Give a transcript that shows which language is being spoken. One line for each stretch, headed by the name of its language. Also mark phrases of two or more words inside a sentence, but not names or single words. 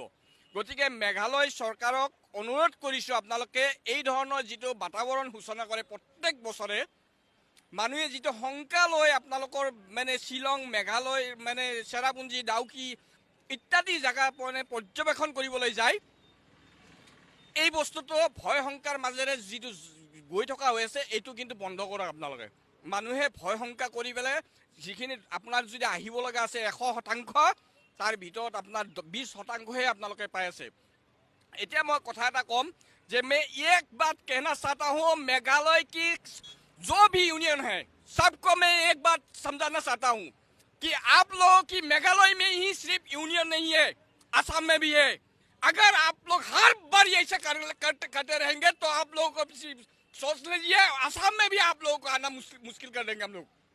Assamese: গতিকে মেঘালয় চৰকাৰক অনুৰোধ কৰিছোঁ, আপোনালোকে এই ধৰণৰ যিটো বাতাবৰণ সূচনা কৰে প্ৰত্যেক বছৰে, মানুহে যিটো শংকা লৈ আপোনালোকৰ মানে শ্বিলং, মেঘালয়, মানে চেৰাপুঞ্জী, ডাউকি ইত্যাদি জেগা মানে পৰ্যবেক্ষণ কৰিবলৈ যায়, এই বস্তুটো ভয় শংকাৰ মাজেৰে যিটো গৈ থকা হৈ আছে, এইটো কিন্তু বন্ধ কৰক আপোনালোকে। মানুহে ভয় শংকা কৰি পেলাই যিখিনি আপোনাৰ যদি আহিব লগা আছে 100%, তাৰ ভিতৰত আপোনাৰ 20%হে আপোনালোকে পাই আছে। এতিয়া মই কথা এটা ক'ম যে
Hindi: मैं एक बात कहना चाहता हूँ, मेघालय की जो भी यूनियन है सबको मैं एक बात समझाना चाहता हूँ कि आप लोगों की मेघालय में ही सिर्फ यूनियन नहीं है, असम में भी है। अगर आप लोग हर बार ऐसे करते रहेंगे तो आप लोगों को सोच लीजिए, असम में भी आप लोगों को आना मुश्किल कर देंगे हम लोग।